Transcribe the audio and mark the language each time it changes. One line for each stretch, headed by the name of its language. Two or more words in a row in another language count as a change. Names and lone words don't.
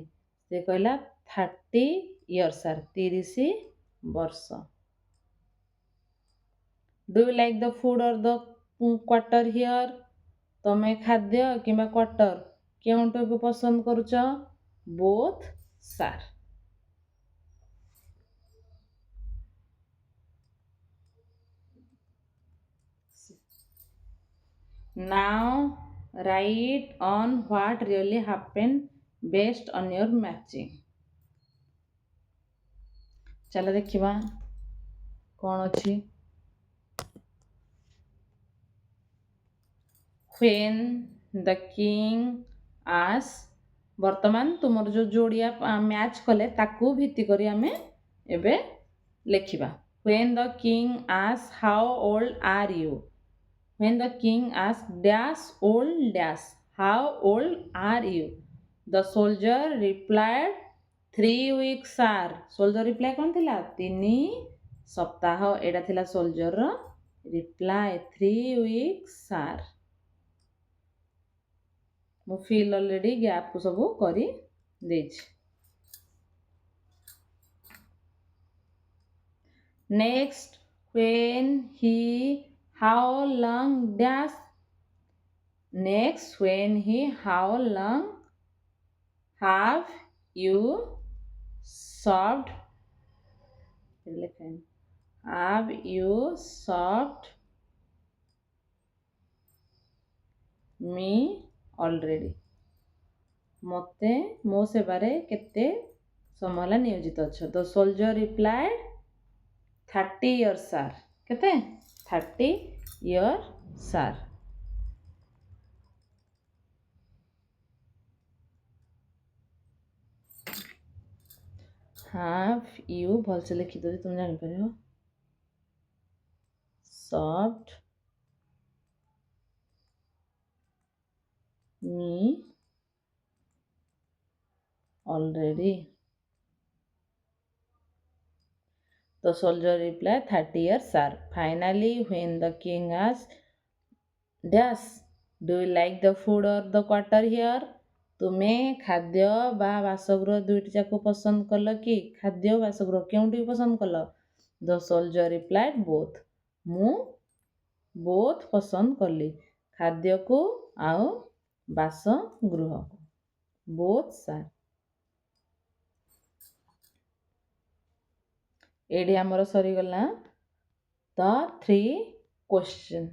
Odia: ସେ କହିଲା
English: 30 years sir.
Odia: 30 ବର୍ଷ।
English: do you like the food or the quarter here?
Odia: ତମେ ଖାଦ୍ୟ କିମ୍ବା କ୍ୱାର୍ଟର କେଉଁଟାକୁ ପସନ୍ଦ କରୁଛ?
English: both sir. Now write on what really happened based on your matching.
Odia: ଚାଲ ଦେଖିବା କ'ଣ ଅଛି।
English: When the king asked,
Odia: ବର୍ତ୍ତମାନ ତୁମର ଯେଉଁ ଯୋଡ଼ିଆ ମ୍ୟାଚ୍ କଲେ ତାକୁ ଭିତ୍ତି କରି ଆମେ ଏବେ ଲେଖିବା।
English: When the king asked how old are you? When the king asked dash old dash, how old are you? The soldier replied 3 weeks sir. Soldier reply
Odia: କ'ଣ ଥିଲା? 3 ସପ୍ତାହ। ଏଇଟା ଥିଲା ସୋଲଜରର ରିପ୍ଲାଏ
English: 3 weeks sir।
Odia: ମୁଁ ଫିଲ୍ ଅଲରେଡ଼ି ଗ୍ୟାପ୍କୁ ସବୁ କରି ଦେଇଛି।
English: ନେକ୍ସଟ when he how long dash? Next when he how long have you served? Have you served me already?
Odia: ମୋତେ ମୋ ସେବାରେ କେତେ ସମୟ ହେଲା ନିୟୋଜିତ ଅଛ?
English: The soldier replied 30 years sir। କେତେ? 30 years sir। have you
Odia: ଭଲସେ ଲେଖିଦେଉଛି ତୁମେ ଜାଣିପାରିବ।
English: served me already? The soldier replied 30 years sir। Finally when the king asked dash, do you like the food or the quarter here?
Odia: ତୁମେ ଖାଦ୍ୟ ବା ବାସଗୃହ ଦୁଇଟି ଯାକ ପସନ୍ଦ କଲ କି? ଖାଦ୍ୟ ବାସଗୃହ କେଉଁଠି ପସନ୍ଦ କଲ?
English: The soldier replied both।
Odia: ମୁଁ ବୋଥ୍ ପସନ୍ଦ କଲି, ଖାଦ୍ୟକୁ ଆଉ ବାସଗୃହକୁ।
English: both sir.
Odia: ଏଇଠି ଆମର ସରିଗଲା
English: the 3 question.